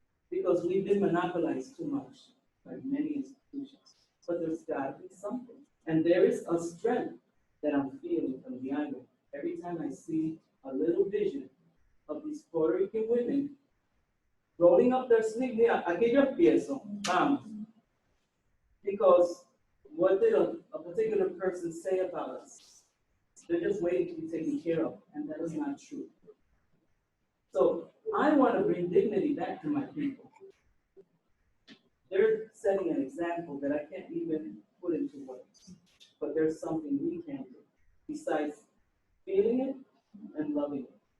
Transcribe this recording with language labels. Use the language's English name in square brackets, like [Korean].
[English] Because we've been monopolized too much by many institutions. But there's got to be something. And there is a strength that I'm feeling from the island every time I see a little vision of these Puerto Rican women rolling up their sleeve. [Spanish] Mira, aquí yo empiezo, vamos. [English] Because what did a particular person say about us? They're just waiting to be taken care of, and that is not true. So I want to bring dignity back to my people. They're setting an example that I can't even put into words, but there's something we can do besides feeling it and loving it.